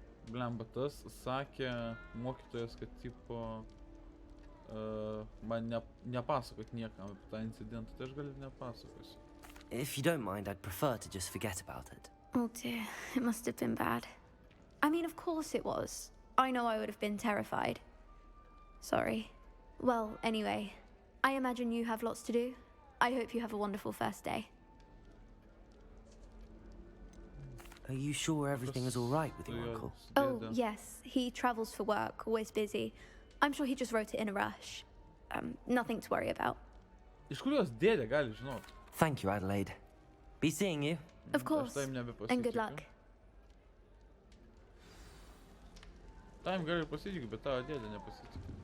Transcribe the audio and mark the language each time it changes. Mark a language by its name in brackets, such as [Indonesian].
[Lithuanian] Blemba, tas sakė mokytojas, kad tipo man nepasakot niekam apie tą incidentą, tai aš gal nepasakosiu. [English] If you don't mind, I'd prefer to just forget about it. Oh dear, it must have been bad. I mean, of course it was. I know I would have been terrified. Sorry. Well, anyway, I imagine you have lots to do. I hope you have a wonderful first day. Are you sure everything is all right with your uncle? Oh, yes. He travels for work, always busy. I'm sure he just wrote it in a rush. Nothing to worry about. [Lithuanian] Iš kur jos dėdė gali žinot? [English] Thank you, Adelaide. Be seeing you. Of course. And good luck. [Lithuanian] Tam gali pasitikiu, bet tavo dėdė nepasitikiu.